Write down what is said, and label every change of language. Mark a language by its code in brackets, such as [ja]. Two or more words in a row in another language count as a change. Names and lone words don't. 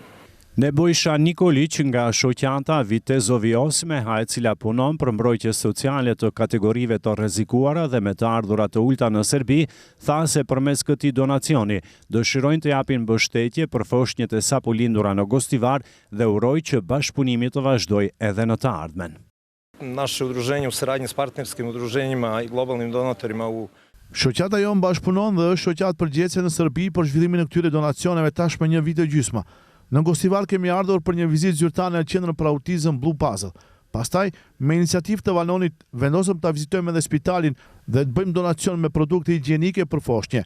[sq] Nebojsha Nikolić nga shoqata Vitezovi Osmeha, e cila punon për mbrojtje sociale të kategorive të rrezikuara dhe me të ardhurat të ulta në Serbi, tha se përmes këtij donacioni dëshirojnë të japin mbështetje për foshnjët e sapo lindura në Gostivar dhe uroj që bashkëpunimi të vazhdojë edhe në të ardhmen. [sr] Naše udruženje u saradnji s partnerskim udruženjima i globalnim donatorima u [sq] Shoqata jonë bashkëpunon dhe është shoqat përgjithëse në Serbi për zhvillimin e këtyre donacioneve tashmë një vit e gjysmë. Në Gostivar kemi ardhur për një vizitë zyrtare në qendrën për autizëm Blue Puzzle. Pastaj, me iniciativë të Valonit, vendosëm ta vizitojmë edhe spitalin dhe të bëjmë donacion me produkte higjienike për foshnjë.